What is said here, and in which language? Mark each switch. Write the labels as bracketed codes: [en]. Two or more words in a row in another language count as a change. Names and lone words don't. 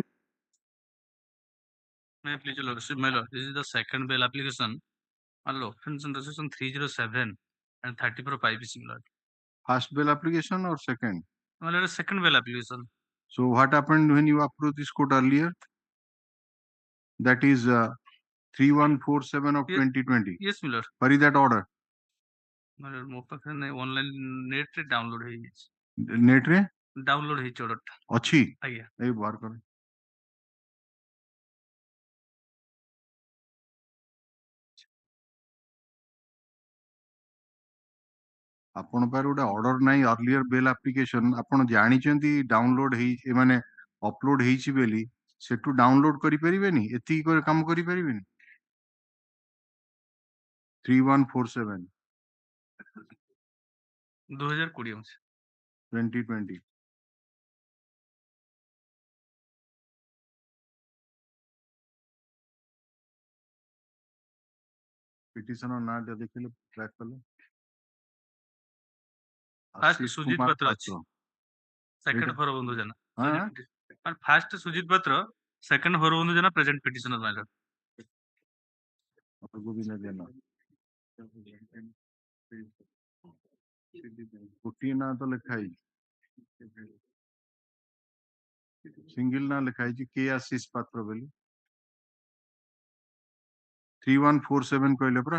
[en] May I please, Your Lordship, my lord, this is the second bail application on offense under section 307 and 34 of IPC, my lord. First bail application or second? My lord, second bail application. So what happened when you approved this court earlier? That is 3147 of 2020. Yes, my lord. Where is that order? My lord, [or] ମୋ ପାଖରେ ନାହିଁ, [en] online net [or] ରେ download ହେଇଯାଇଛି. Net रे? Download ହେଇଛି order ଟା. ଅଛି? ଆଜ୍ଞା. ଏଇ ବାହାର କର। ଆପଣ ପାଖରେ ଗୋଟେ ଅର୍ଡର ନାହିଁ [en] earlier bail application [or] ଆପଣ ଜାଣିଛନ୍ତି ଡାଉନଲୋଡ ହେଇ ମାନେ ଅପଲୋଡ ହେଇଛି ବୋଲି ସେଠୁ ଡାଉନଲୋଡ କରିପାରିବେନି ଏତିକି କାମ କରିପାରିବେନି 3147 2020 2020 ପିଟିସନର ନାଁଟା ଦେଖିଲେ ଟ୍ରାକ୍ କଲେ [en] First Sujit Patra ଅଛି. Second Horabandhu Jana. First Sujit Patra, second Horabandhu Jana, present petitioner, my lord. [or] ଗୋବିନ୍ଦ ଜେନା ଗୋଟିଏ ନାଁ ତ ଲେଖା ହେଇଛି ସିଙ୍ଗଲ ନାଁ ଲେଖା ହେଇଛି କେ ଆଶିଷ ପାତ୍ର ବୋଲି 3147 କହିଲେ ପରା